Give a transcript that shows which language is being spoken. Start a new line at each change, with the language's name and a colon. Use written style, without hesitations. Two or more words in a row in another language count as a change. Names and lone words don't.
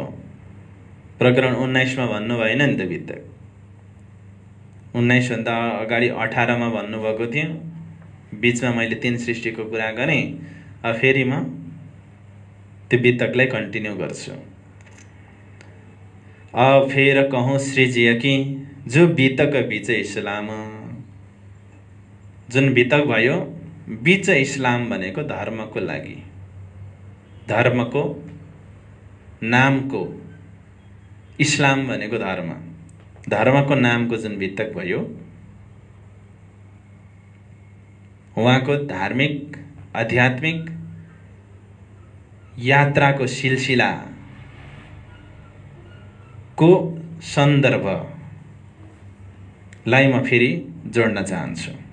Nepali: प्रकरण 19 मा भन्नु भएन नि त बितक। 19 भन्दा अगाडि 18 मा भन्नुभएको थियो। बीचमा मैले 3 सृष्टिको कुरा गरेँ। अब फेरि म त्यो बितकलाई कन्टिन्यू गर्छु।
Hindi: फेर कहूँ श्रीजिया कि जो बितक बीच इस्लाम,
Nepali: जुन बितक भयो
Hindi: बीच इस्लाम
Nepali: भनेको धर्मको लागि, धर्मको नामको, इस्लाम भनेको धर्म, धर्मको नामको जुन बितक भयो उहाँको धार्मिक आध्यात्मिक यात्राको सिलसिला को सन्दर्भलाई म फेरि जोड्न चाहन्छु।